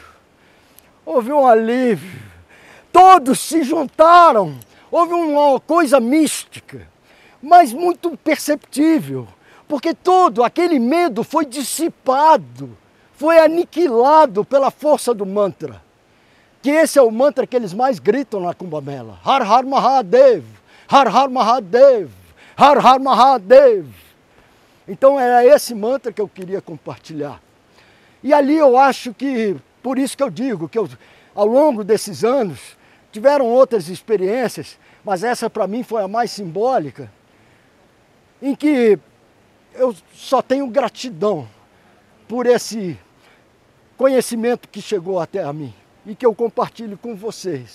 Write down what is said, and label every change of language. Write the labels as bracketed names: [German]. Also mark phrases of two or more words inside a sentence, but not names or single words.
[Portuguese] Houve um alívio. Todos se juntaram. Houve uma coisa mística, mas muito perceptível. Porque todo aquele medo foi dissipado, foi aniquilado pela força do mantra. Que esse é o mantra que eles mais gritam na Cumbamela. [Hindi] Har Har Mahadev, Har Har Mahadev, Har Har Mahadev. [Portuguese] Então era esse mantra que eu queria compartilhar. E ali eu acho que, por isso que eu digo, que ao longo desses anos, tiveram outras experiências, mas essa para mim foi a mais simbólica, em que eu só tenho gratidão por esse conhecimento que chegou até a mim e que eu compartilho com vocês.